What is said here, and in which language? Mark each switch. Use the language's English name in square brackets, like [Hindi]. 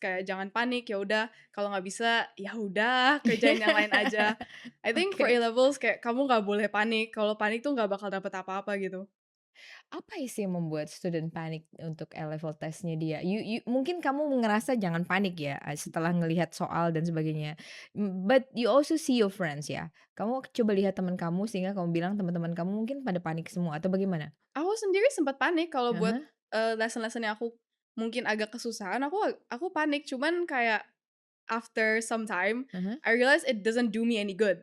[Indonesian] Kayak jangan panik, ya udah kalau nggak bisa ya udah kerjain yang lain aja. [English] I think for A Oke. [Indonesian] levels kayak kamu nggak boleh panik. Kalau panik tuh nggak bakal dapet apa-apa gitu. Apa sih yang membuat student panik untuk A-level testnya dia? Mungkin kamu ngerasa jangan panik ya, setelah ngelihat soal dan sebagainya. [English] But you also see your friends ya. [Indonesian] Kamu coba lihat teman kamu sehingga kamu bilang teman-teman kamu mungkin pada panik semua atau bagaimana? Aku sendiri sempat panik kalau buat Ah. lesson-lesson yang aku mungkin agak kesusahan. Aku panik. Cuman kayak [English] after some time, Ah. I realized it doesn't do me any good.